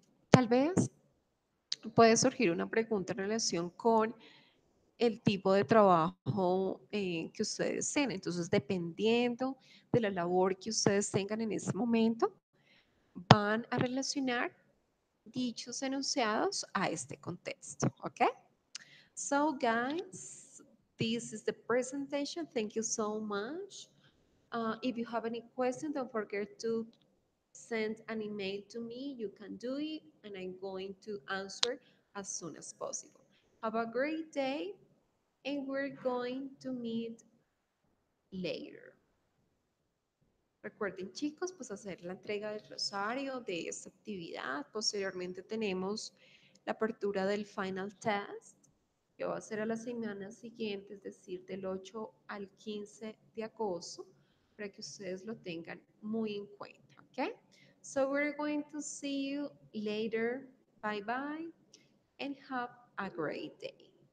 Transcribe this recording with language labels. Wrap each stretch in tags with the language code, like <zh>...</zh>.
<es>Tal vez puede surgir una pregunta en relación con el tipo de trabajo que ustedes tienen. Entonces, dependiendo de la labor que ustedes tengan en ese momento, van a relacionar dichos enunciados a este contexto. ¿Ok?</es> <en>So, guys, this is the presentation. Thank you so much. If you have any questions, don't forget to send an email to me. You can do it, and I'm going to answer as soon as possible. Have a great day, and we're going to meet later.</en> <es>Recuerden, chicos, pues hacer la entrega del rosario de esta actividad. Posteriormente tenemos la apertura del final test, que va a ser a la semana siguiente, es decir, del 8 al 15 de agosto, para que ustedes lo tengan muy en cuenta, ¿ok?</es> <en>So we're going to see you later. Bye bye and have a great day.</en>